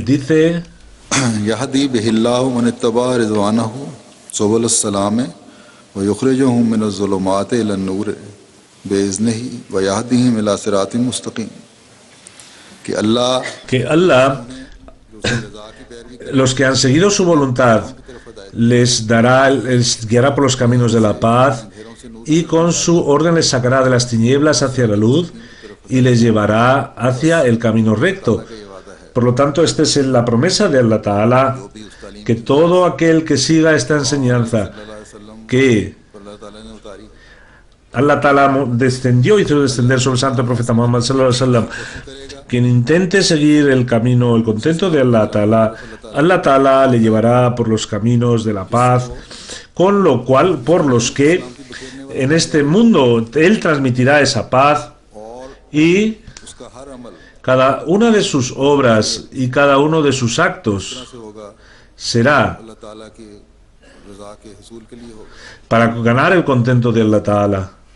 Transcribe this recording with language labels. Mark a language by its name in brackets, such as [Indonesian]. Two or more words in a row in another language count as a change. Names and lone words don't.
[Spanish] Dice: que Allah, los que han seguido su voluntad, les guiará por los caminos de la paz, y con su orden les sacará de las tinieblas hacia la luz y les llevará hacia el camino recto. Por lo tanto, esta es la promesa de [Arabic] الله تعالى, [Spanish] que todo aquel que siga esta enseñanza que [Arabic] الله تعالى [Spanish] descendió, hizo descender sobre el santo profeta Muhammad [Arabic] صلى الله عليه وسلم, [Spanish] quien intente seguir el camino, el contento de [Arabic] الله تعالى [Spanish] le llevará por los caminos de la paz, con lo cual, por los que en este mundo Él transmitirá esa paz, y cada una de sus obras y cada uno de sus actos será para ganar el contento de [Arabic] الله تعالى.